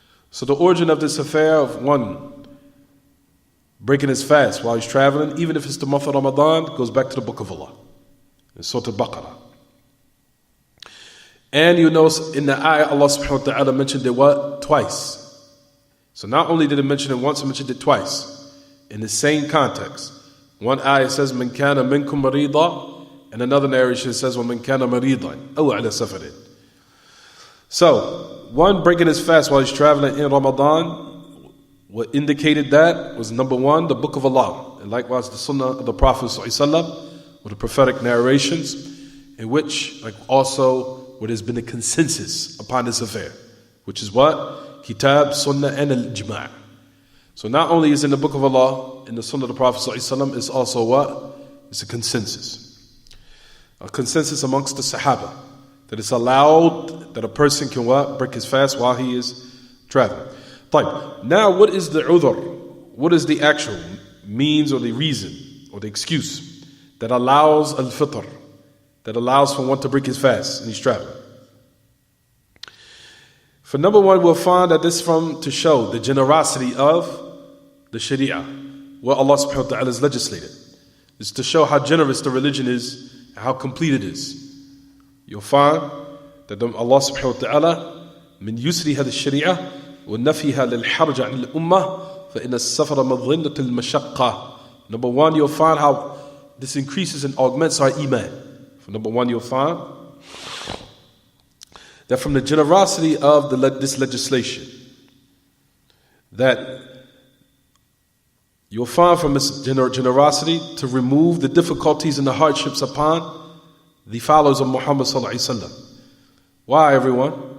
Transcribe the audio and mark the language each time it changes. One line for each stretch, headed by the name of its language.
English: So the origin of this affair of one breaking his fast while he's traveling, even if it's the month of Ramadan, goes back to the book of Allah, in Surah Al-Baqarah. And you know in the ayah Allah subhanahu wa ta'ala mentioned it what? Twice. So not only did it mention it once, it mentioned it twice. In the same context. One ayah says,
Arabic: مَنْ كَانَ مِنْكُمْ مَرِيضًا,
English: and another narration says,
Arabic: وَمَنْ كَانَ مَرِيضًا أَوْ عَلَى سَفَرٍ.
English: So, one breaking his fast while he's traveling in Ramadan, what indicated that was number one, the book of Allah, and likewise the sunnah of the Prophet ﷺ, with the prophetic narrations, in which, like also, where there's been a consensus upon this affair, which is what? Kitab, Sunnah, and Al-Ijma'. So not only is it in the book of Allah, in the Sunnah of the Prophet ﷺ, it's also what? It's a consensus. A consensus amongst the Sahaba, that it's allowed that a person can what? Break his fast while he is traveling. Now what is the udhr? What is the actual means or the reason or the excuse that allows al-fitr, that allows for one to break his fast and he's traveling? For number one, we'll find that this is to show the generosity of the Sharia, what Allah subhanahu wa ta'ala has legislated. It's to show how generous the religion is and how complete it is. You'll find that Allah subhanahu wa ta'ala
Arabic: من يسر هذه الشريعة ونفيها للحرج عن الأمة فإن السفر مظنة المشقة.
English: Number one, you'll find how this increases and augments our iman. For number one, you'll find that from the generosity of this legislation, that you'll find from its generosity to remove the difficulties and the hardships upon the followers of Muhammad sallallahu alaihi wasallam. Why, everyone?